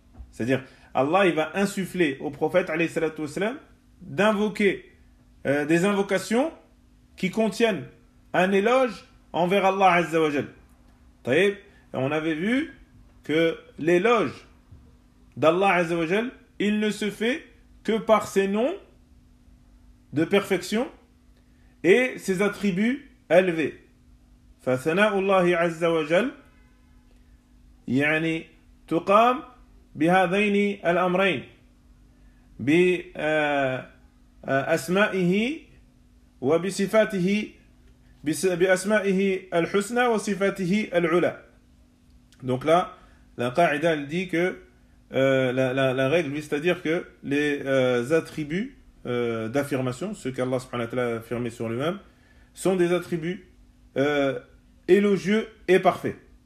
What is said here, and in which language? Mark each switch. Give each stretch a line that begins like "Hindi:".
French: C'est-à-dire, Allah, il va insuffler au prophète, alayhi salatu wasalam, d'invoquer des invocations qui contiennent un éloge envers Allah azza wa jal. Taïb, on avait vu que l'éloge d'Allah azza wa jal, il ne se fait que par ses noms de perfection et ses attributs élevé.
Arabic: فثناءullah عز وجل يعني تقام بهذين الأمرين بأسمائه وبصفاته بأسمائه الحسنى وصفاته العلى.
French: Donc là, la qaïda elle dit que la règle, c'est-à-dire que les attributs d'affirmation, ce qu'Allah subhanahu wa ta'ala a affirmé sur lui-même, sont des attributs élogieux et parfaits.